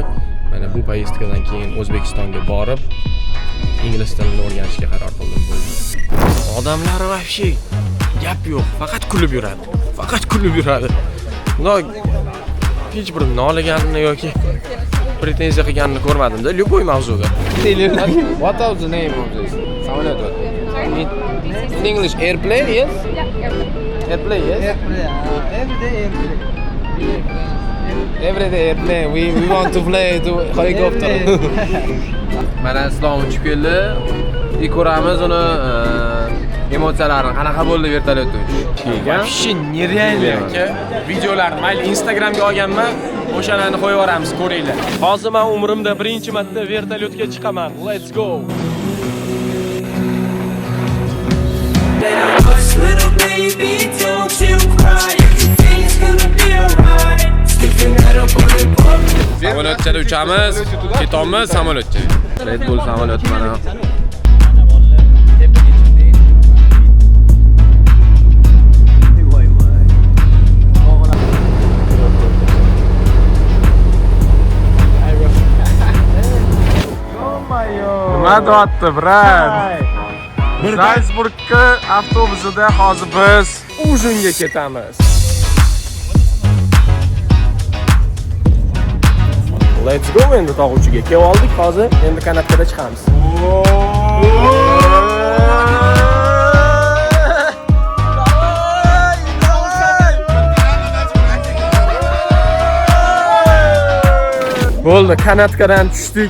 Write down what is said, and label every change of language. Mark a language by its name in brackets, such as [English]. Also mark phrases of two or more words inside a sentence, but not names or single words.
[Uzbek] Mana bu poyezdkadan keyin O'zbekistonga borib, ingliz tilini o'rganishga qaror qildim. Odamlar вообще gap yo'q, faqat kulib yuradi. Faqat kulib yuradi. Hech bir noliganini yoki pretenziya qilganini ko'rmadim-da, любой mavzuga. [English] What was the name of this? [Uzbek] Samolyot. [English] In English, airplane, yes? Airplane, yes? Every day airplane. Every day airplane. We want to fly to helicopter. [Uzbek] Mana Islom uchib keldi. Ko'ramiz uni emotsiyalarini qanaqa bo'ldi vertolyotda uchish. [Russian] Вообще нереально aka. [Uzbek] Videolarni mayli Instagramga olganman, o'shalarni qo'yib yuboramiz, ko'ringlar. Hozir men umrimda birinchi marta vertolyotga chiqaman. [English] Let's go. Little baby, don't you cry. Everything's gonna be alright. Sticking that up on the book. [Uzbek] Samolyotda uchamiz, ketamiz samolyotga. Red Bull samolyot mana. Nima deyapti, brat? Salzburgga avtobusida hozir biz Ujinga ketamiz. [English] Let's go [Uzbek] endi tog'uchiga kelib oldik, hozir endi kanatga chiqamiz. Bo'ldi, kanatkadan tushdik.